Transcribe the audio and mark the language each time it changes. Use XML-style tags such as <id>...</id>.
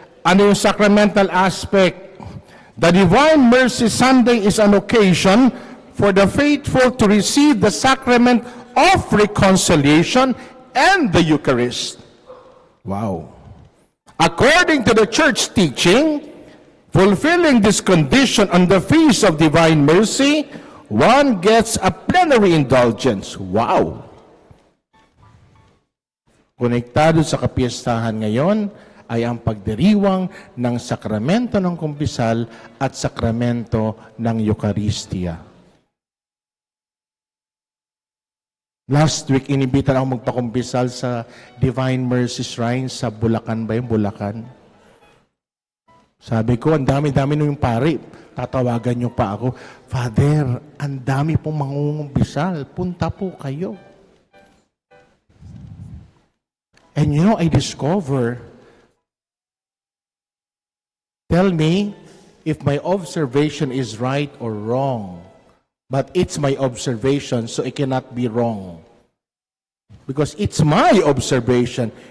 <tl>Ano yung sacramental aspect?</tl> <en>The Divine Mercy Sunday is an occasion for the faithful to receive the sacrament of reconciliation and the Eucharist. Wow. According to the church teaching, fulfilling this condition on the feast of Divine Mercy, one gets a plenary indulgence. Wow.</en> <tl>Konektado sa kapiyastahan ngayon ay ang pagdiriwang ng sakramento ng kumpisal at sakramento ng Eucharistia. Last week, inimbitan ako magpakumpisal sa Divine Mercy Shrine sa Bulacan ba yung Bulacan? Sabi ko, ang dami-dami nung pari. Tatawagan niyo pa ako, Father, ang dami pong mangungumpisal. Punta po kayo.</tl> <en>And you know, I discover, tell me if my observation is right or wrong. But it's my observation, so it cannot be wrong. Because it's my observation.</en>